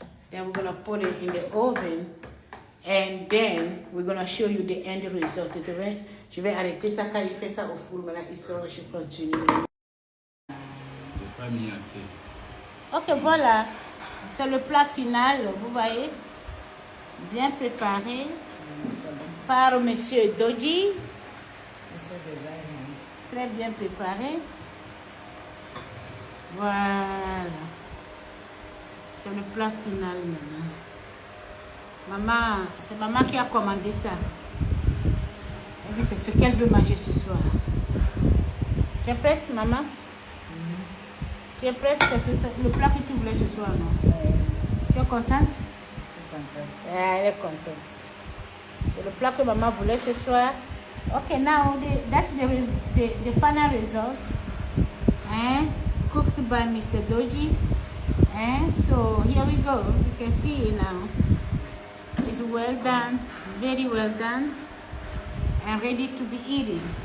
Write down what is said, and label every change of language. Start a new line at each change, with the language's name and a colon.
English: Then we're going to put it in the oven. And then we're going to show you the end result.
French: Je vais arrêter ça quand il fait ça au four. Maintenant, il sort, je continue. J'ai pas mis assez. Ok, voilà. C'est le plat final, vous voyez. Bien préparé par Monsieur Doji. Très bien préparé. Voilà. C'est le plat final maintenant. Maman, c'est maman qui a commandé ça. Elle dit c'est ce qu'elle veut manger ce soir. Tu es prête, maman? Tu es prête? C'est le plat que tu voulais ce soir, non? Tu es contente? Je suis contente. Elle est contente. C'est le plat que maman voulait ce soir.
English: Okay, now that's the final result. Cooked by Mr. Doji. So here we go. You can see it now. It's well done, very well done, and ready to be eaten.